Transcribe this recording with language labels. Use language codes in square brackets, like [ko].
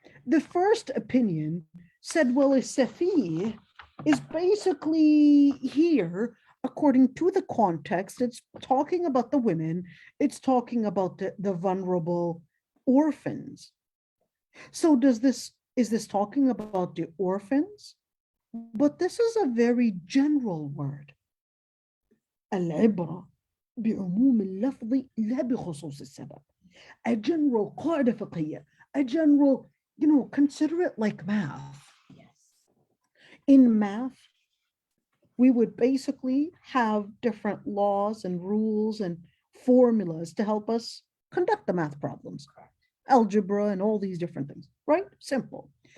[en] The first opinion said, well, a safih is basically here, according to the context, it's talking about the women, it's talking about the vulnerable orphans. So is this talking about the orphans? But this is a very general word. [ar] العبرة بعموم اللفظ لا بخصوص السبب. [en] A general [ar] قاعدة فقهية, [en] a general, consider it like math. In math, we would basically have different laws and rules and formulas to help us conduct the math problems, algebra and all these different things, right? Simple.